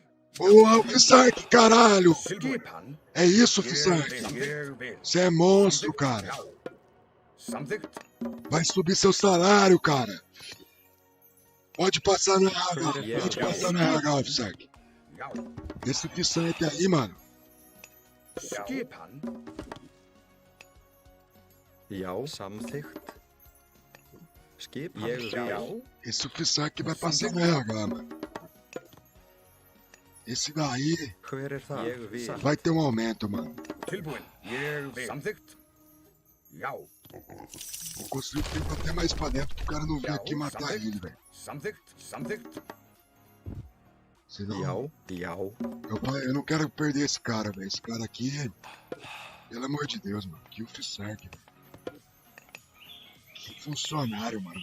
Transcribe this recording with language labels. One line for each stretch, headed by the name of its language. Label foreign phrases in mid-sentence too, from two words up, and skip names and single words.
Portuguese: Boa, Fisark, caralho!
Icelandic: Skipan.
Portuguese: É isso,
Icelandic: Ég
Portuguese: Fisark.
Icelandic: vil, ég vil.
Portuguese: Você é monstro, cara.
Icelandic: Já. Samþykkt.
Portuguese: Vai subir seu salário, cara. Pode passar no RH. Yeah. Pode passar no RH, Fisark.
Icelandic: Já.
Portuguese: Esse Fisark aí, mano.
Icelandic: Skipan. Já, samþykkt. Skipan. Ég Já. vil.
Portuguese: Esse Fisark vai passar no RH, mano. Esse daí
Icelandic: Hver það? Ég vil.
Portuguese: vai ter um aumento, mano.
Icelandic: Tilbúin. Ég vil. Samþykkt. Já.
Portuguese: Vou construir o tempo até mais pra dentro pro cara não vir aqui matar ele, velho.
Icelandic: Samþykkt. Samþykkt.
Portuguese: Senão,
Icelandic: Já.
Portuguese: eu não quero perder esse cara, velho. Esse cara aqui, pelo amor de Deus, mano. Que o Fisark, velho. Que funcionário, mano.